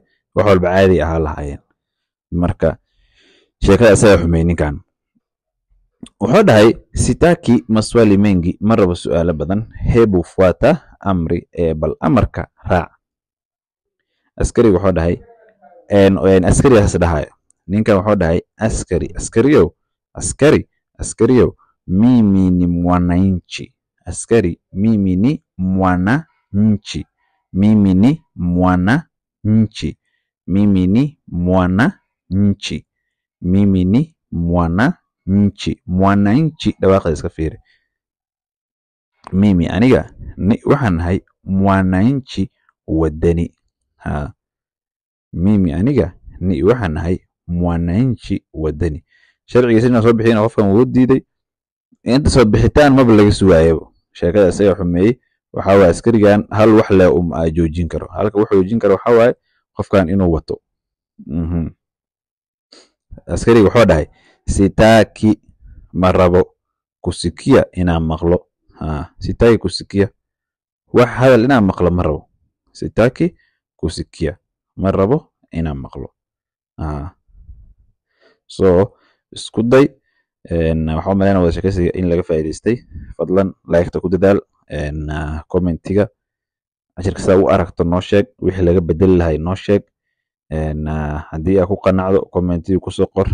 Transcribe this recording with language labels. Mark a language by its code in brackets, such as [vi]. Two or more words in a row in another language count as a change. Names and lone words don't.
[so] Wax walba caadi ahaa lahaayeen. Marka sheekada asaga xumay ninkan. Wuxuu dhahay [sw] sitaki maswali mengi. [so] Marabo su'aalo badan. [sw] Hebu fuata amri. [so] Bal amarka raac. Askari wuxuu dhahay askari has dhahay. Ninkan wuxuu dhahay askariyow [sw] mimi ni mwananchi. Askari mimi ni mwananchi. Mimi ni mwananchi. Mimi ni mwananchi. Mimi ni mwananchi. [so] Mwananchi dhawaaqda iska fiiri. Mimi aniga waxaan nahay mwananchi wadani. Mimi aniga waxaan nahay mwananchi wadani. Sharcigiisina soo bixina qofkan wuu diiday. Inta soo bixitaan maba laga sugaayay. Sheekada asaga xumeeyay. Waxa waa askarigan hal wax leh joojin karo. Halka wuxuu joojin karo waxa waa qofkan inuu wato. Askari wuxuu dhahay sitaki marabo kusikia inaan maqlo. [sw] Sitaki kusikia. [so] Wax hadal inaan maqlo marabo. [sw] Sitaki kusikia. [so] Marabo inaan maqlo. So isku day waxa umaleynaa wada sheekaysiga in laga faa'iideystay. Fadlan like-ta ku dadaal commentiga cashirka sida u aragto noo sheeg. Wixii laga bedeli lahay noo sheeg. Haddii aad ku qanacdo commentiga ku soo qor.